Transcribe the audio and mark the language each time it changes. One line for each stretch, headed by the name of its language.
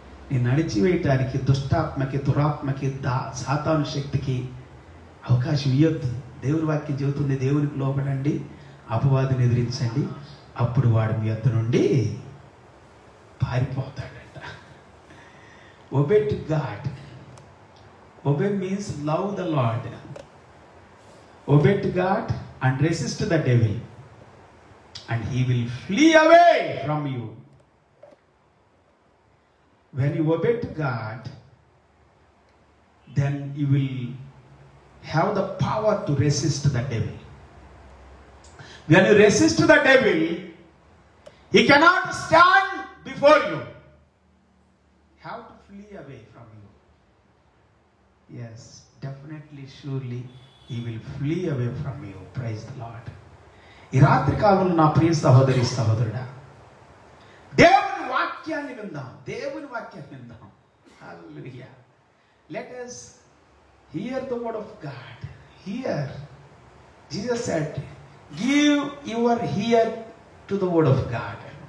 Telugu: నిన్ను అణిచివేయటానికి దుష్టాత్మకి, దురాత్మకి, సాతాను శక్తికి అవకాశం ఇవ్వద్దు. దేవుని వాక్యం చెబుతుంది, దేవునికి లోబడండి, అపవాదిని ఎదిరించండి, అప్పుడు వాడు మీ యొద్ద నుండి పారిపోతాడట.
English: Obey to God. Obey means love the Lord. Obey to God and resist the devil, and he will flee away from you. When you obey to God, then you will have the power to resist the devil. When you resist the devil, he cannot stand before you. Have to flee away from you. Yes, definitely, surely he will flee away from you. Praise the Lord.
Telugu: ఈ రాత్రి కాలంలో నా ప్రియ సహోదరి సహోదరుడా, దేవుని వాక్యాన్ని విందాం, దేవుని వాక్యాన్ని విందాం. హల్లెలూయా.
English: Let us hear the word of God. Hear. Jesus said, give your ear to the word of God.